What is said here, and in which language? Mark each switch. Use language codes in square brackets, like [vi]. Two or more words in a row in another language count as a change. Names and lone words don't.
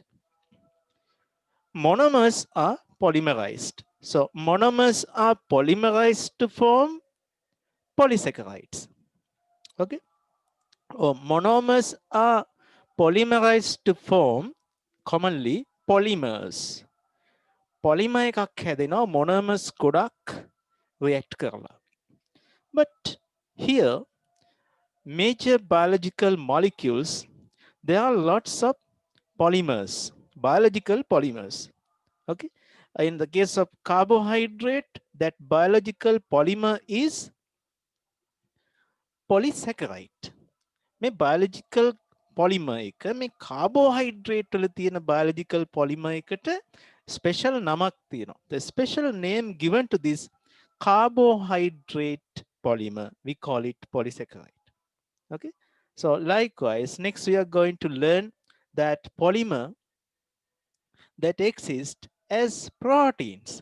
[en] Monomers are polymerized. So monomers are polymerized to form polysaccharides. Okay. Monomers are polymerized to form commonly polymers. [si] Polymer එකක් හැදෙනවා monomers ගොඩක් react කරලා. [en] But here major biological molecules, there are lots of polymers, biological polymers. Okay. In the case of carbohydrate, that biological polymer is polysaccharide. [si] මේ [en] biological polymer [si] එක මේ carbohydrate වල තියෙන [en] biological polymer [si] එකට special නමක් තියෙනවා. [en] The special name given to this carbohydrate polymer, we call it polysaccharide. Okay. So likewise, next we are going to learn that polymer that exist as proteins.